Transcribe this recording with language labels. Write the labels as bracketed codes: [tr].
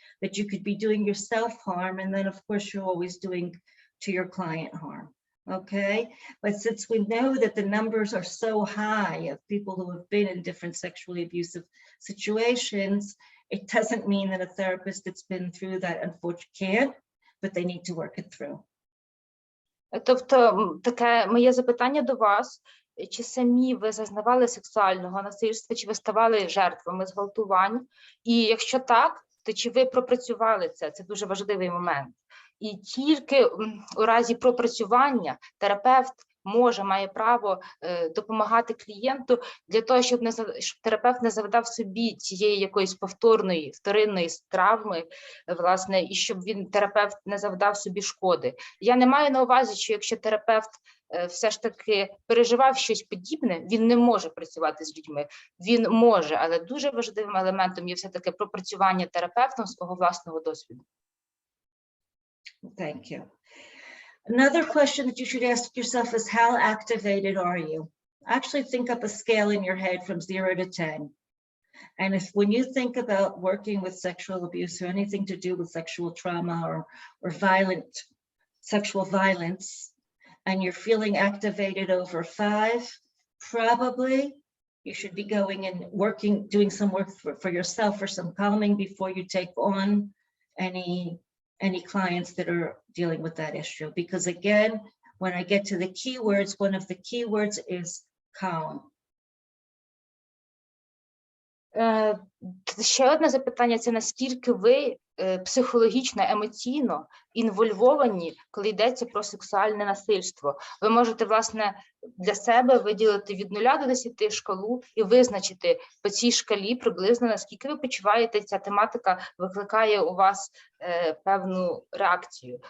[en] that you could be doing yourself harm, and then of course you're always doing to your client harm. Okay, but since we know that the numbers are so high of people who have been in different sexually abusive situations, it doesn't mean that a therapist that's been through that unfortunately can't, but they need to work it through. [uk] Тобто, таке моє запитання до вас, чи самі ви зазнавали сексуального насильства, чи ви ставали жертвами зґвалтувань? І якщо так, то чи ви пропрацювали це? Це дуже важливий момент. І тільки у разі пропрацювання терапевт має право допомагати клієнту для того, щоб терапевт не завдав собі цієї якоїсь повторної, вторинної травми, власне, і щоб терапевт не завдав собі шкоди. Я не маю на увазі, що якщо терапевт все ж таки переживав щось подібне, він не може працювати з людьми. Він може, але дуже важливим елементом є все-таки пропрацювання терапевтом свого власного досвіду. [en] Thank you. Another question that you should ask yourself is, how activated are you? Actually think up a scale in your head from 0 to 10. And if when you think about working with sexual abuse or anything to do with sexual trauma or violent sexual violence, and you're feeling activated over 5, probably you should be going and working, doing some work for yourself for some calming before you take on any clients that are dealing with that issue. Because again, when I get to the keywords, one of the keywords is calm. [uk] Ще одне запитання – це наскільки ви психологічно, емоційно інвольвовані, коли йдеться про сексуальне насильство. Ви можете, власне, для себе виділити від 0 до 10 шкалу і визначити по цій шкалі приблизно, наскільки ви почуваєте, ця тематика викликає у вас певну реакцію.